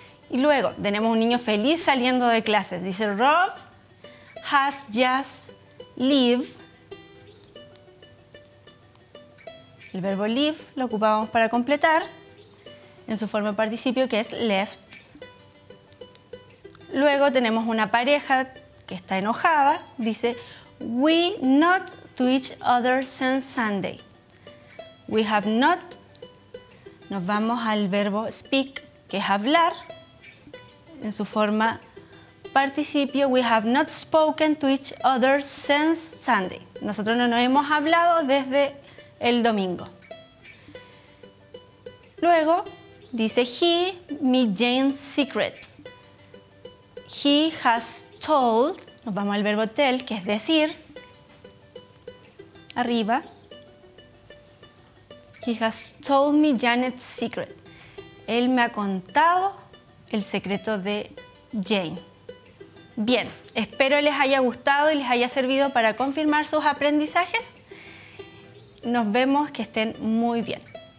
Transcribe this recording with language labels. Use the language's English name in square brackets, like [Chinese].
[Spanish] Y luego tenemos un niño feliz saliendo de clases. Dice, [English] Rob has just leave. [Spanish] El verbo leave lo ocupamos para completar en su forma de participio, que es left. Luego tenemos una pareja que está enojada. [English] Dice, we not to each other since Sunday. We have not. [Spanish] Nos vamos al verbo speak, que es hablar. En su forma participio, [English] we have not spoken to each other since Sunday. [Spanish] Nosotros no nos hemos hablado desde el domingo. Luego dice, [English] he me Jane's secret. He has told, [Spanish] nos vamos al verbo tell, que es decir, arriba. [English] He has told me Janet's secret. [Spanish] Él me ha contado el secreto de Jane. Bien, espero les haya gustado y les haya servido para confirmar sus aprendizajes. Nos vemos, que estén muy bien.